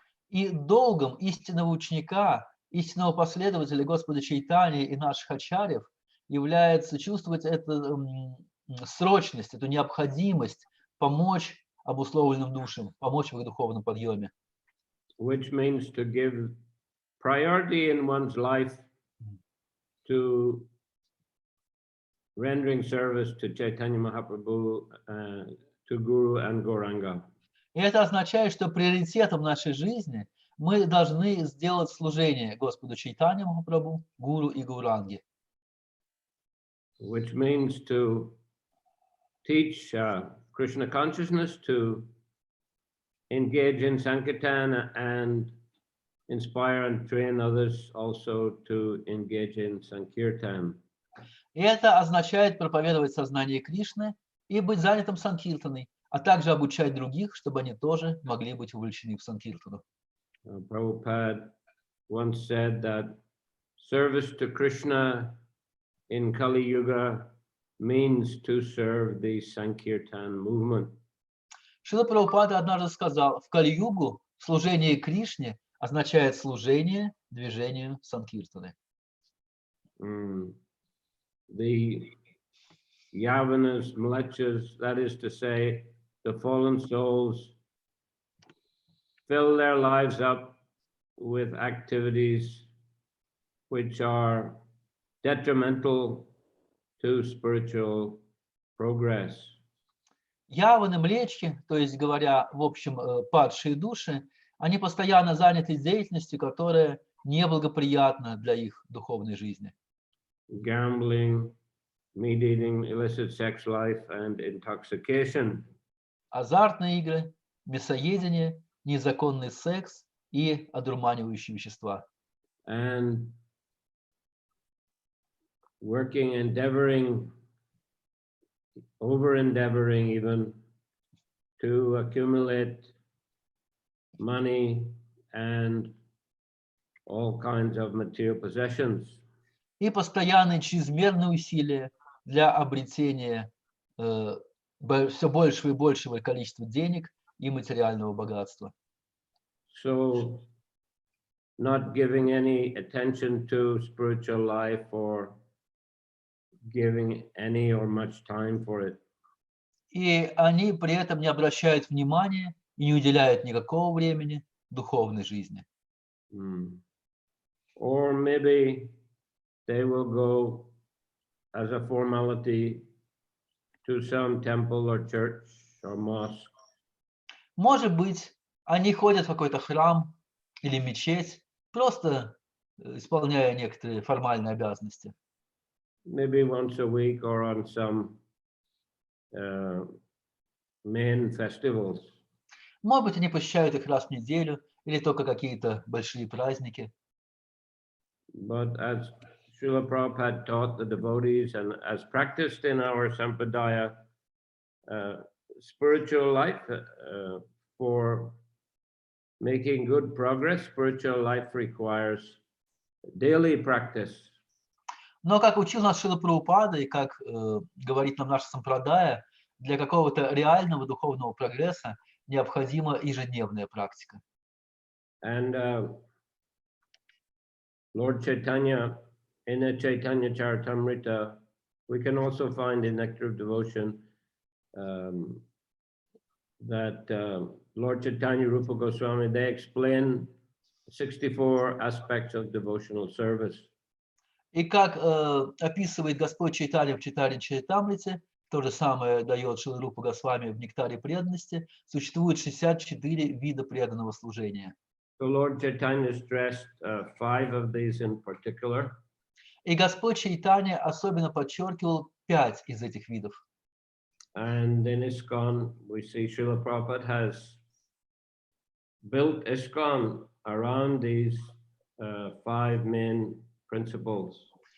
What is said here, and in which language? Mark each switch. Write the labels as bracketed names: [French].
[Russian] И долгом истинного ученика, истинного последователя Господа Чайтаньи и наших ачарьев является чувствовать эту срочность, эту необходимость помочь обусловленным душам, помочь в их духовном подъеме. [English] Which means to give priority in one's life to rendering service to Chaitanya Mahaprabhu, to Guru and Gauranga. [Russian] И это означает, что приоритетом нашей жизни мы должны сделать служение Господу Чайтанье Махапрабху, Гуру и Гауранге. [English] Which means to teach Krishna consciousness, to engage in Sankirtan and inspire and train others also to engage in Sankirtan. [Russian] И это означает проповедовать сознание Кришны и быть занятым санкиртаной, а также обучать других, чтобы они тоже могли быть вовлечены в санкиртану. [English] Prabhupada once said that service to Krishna in Kali Yuga means to serve the Sankirtan movement. [Russian] Шрила Прабхупада однажды сказал, в Кали-югу служение Кришне означает служение движению санкиртаны. [English] The Yavanas, Mlechas, that is to say, the fallen souls, fill their lives up with activities which are detrimental to spiritual progress. [Russian] Яваны, млечки, то есть говоря, в общем, падшие души, они постоянно заняты деятельностью, которая неблагоприятна для их духовной жизни. [English] Gambling, meat eating, illicit sex life, and intoxication. [Russian] Азартные игры, мясоедение, незаконный секс и одурманивающие вещества. [English] And working, endeavoring, over-endeavoring even to accumulate money and all kinds of material possessions. [Russian] И постоянные чрезмерные усилия для обретения все большего и большего количества денег и материального богатства. [English] So, not giving any attention to spiritual life or giving any or much time for it. [Russian] И они при этом не обращают внимания и не уделяют никакого времени духовной жизни. [English] Or maybe they will go as a formality to some temple or church or mosque. [Russian] Может быть, они ходят в какой-то храм или мечеть, просто исполняя некоторые формальные обязанности. [English] Maybe once a week or on some main festivals. [Russian] Может быть, они посещают их раз в неделю или только какие-то большие праздники. [English] But as Srila Prabhupada taught the devotees and as practiced in our Sampradaya, spiritual life, for making good progress, spiritual life requires daily practice. [Russian] Но как учил нас Шрила Прабхупада и как говорит нам наша сампрадая, для какого-то реального духовного прогресса необходима ежедневная практика. [English] And Lord Chaitanya, in the Chaitanya Charitamrita, we can also find in Nectar of Devotion that Lord Chaitanya, Rupa Goswami, they explain 64 aspects of devotional service. [Russian] И как описывает Господь Чайтанья в Чаритамрите, то же самое дает Шрила Рупа Госвами в Нектаре преданности, существует 64 вида преданного служения. [English] So Lord Chaitanya stressed 5 of these in particular. [Russian] И Господь Чайтанья особенно подчеркивал 5 из этих видов. [English] And in ISKCON, we see Srila Prabhupada has built ISKCON around these 5 main principles.